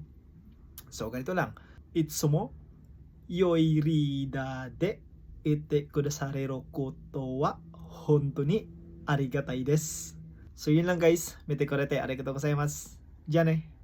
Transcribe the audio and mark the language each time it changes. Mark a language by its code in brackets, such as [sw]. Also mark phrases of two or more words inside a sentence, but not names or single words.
[tl] So ganito lang. [ja] いつも良いリーダーでいてくださることは本当にありがたいです. [tl] So yun lang guys. [ja] 見てくれてありがとうございます. [tl] Diyan eh.